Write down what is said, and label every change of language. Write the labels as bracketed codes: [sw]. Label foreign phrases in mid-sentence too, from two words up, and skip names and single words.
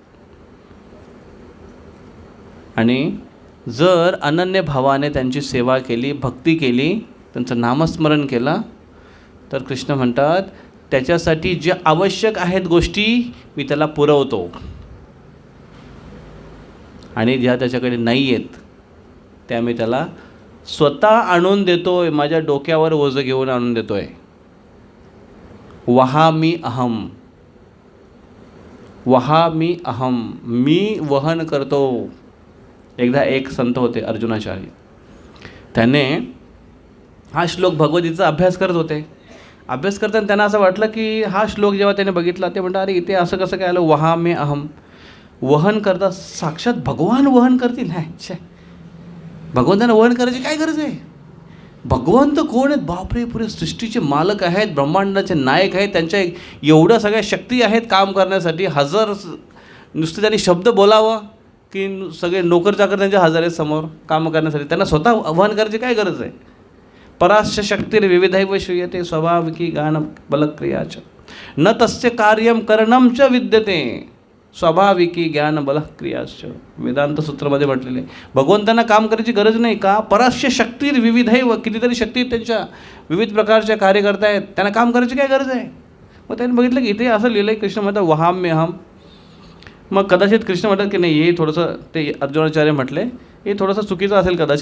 [mr] आणि जर अनन्य भावाने त्यांची सेवा केली, भक्ती केली, त्यांचं नामस्मरण केलं, तर कृष्ण म्हणतात त्याच्यासाठी जे आवश्यक आहेत गोष्टी मी त्याला पुरवतो, आणि ज्या त्याच्याकडे नाही आहेत त्या मी त्याला स्वतः आणून देतोय. माझ्या डोक्यावर ओझं घेऊन आणून देतोय. [sa] वहामी अहम, वहामी अहम, [mr] मी वहन करतो. एकदा एक संत होते अर्जुनाचार्य, त्याने हा श्लोक भगवद्गीतेचा अभ्यास करत होते. अभ्यास करताना त्यांना असं वाटलं की हा श्लोक जेव्हा त्याने बघितला ते म्हणतात अरे इथे असं कसं काय आलं? [sa] वहामी अहम, [mr] वहन करता साक्षात भगवान वहन करतील. छे, भगवंतांना वहन करायची काय गरज आहे? भगवंत कोण आहेत? बापरे, पुरे सृष्टीचे मालक आहेत, ब्रह्मांडाचे नायक आहेत, त्यांच्या एवढ्या सगळ्या शक्ती आहेत काम करण्यासाठी. हजार नुसते त्यांनी शब्द बोलावं की सगळे नोकर चाकर त्यांच्या हजारे समोर काम करण्यासाठी. त्यांना स्वतः वहन करायची काय गरज आहे? [sa] परास्य शक्तीर विविधैव श्रूयते स्वाभाविकी गान बलक्रियाच न तस्य कार्यम करणम च विद्यते स्वाभाविकी ज्ञान बलक्रियाच. [mr] वेदांत सूत्रामध्ये म्हटलेले आहे भगवंतांना काम करायची गरज नाही का? [sa] परास्य शक्तीर विविधैव, [mr] कितीतरी शक्ती त्यांच्या विविध प्रकारच्या कार्य करतायत, त्यांना काम करायची काय गरज आहे? मग त्यांनी बघितलं की इथे असं लिहिलं आहे, कृष्ण म्हणतात वहाम्यहम. मग कदाचित कृष्ण म्हणतात की नाही, हे थोडंसं ते अर्जुनाचार्य म्हटले हे थोडंसं चुकीचं असेल कदाचित.